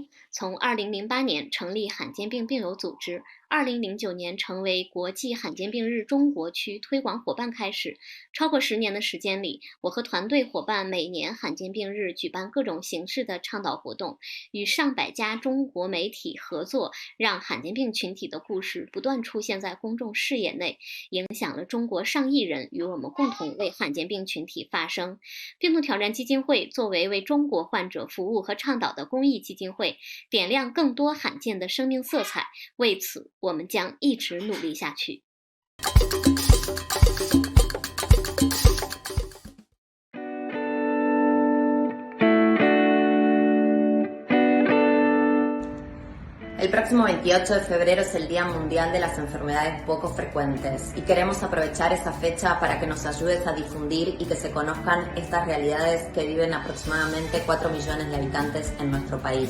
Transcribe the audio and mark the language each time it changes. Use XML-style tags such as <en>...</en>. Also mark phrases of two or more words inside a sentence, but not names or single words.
<zh>从2008年成立罕见病病友组织，2009年成为国际罕见病日中国区推广伙伴开始，超过10年的时间里，我和团队伙伴每年罕见病日举办各种形式的倡导活动，与上百家中国媒体合作，让罕见病群体的故事不断出现在公众视野内，影响了中国上亿人，与我们共同为罕见病群体发声。病痛挑战基金会作为为中国患者服务和倡导的公益基金会，点亮更多罕见的生命色彩，为此我们将一直努力下去。</zh> <es>El próximo 28 de febrero es el Día Mundial de las Enfermedades Poco Frecuentes y queremos aprovechar esa fecha para que nos ayudes a difundir y que se conozcan estas realidades que viven aproximadamente 4 millones de habitantes en nuestro país.</es>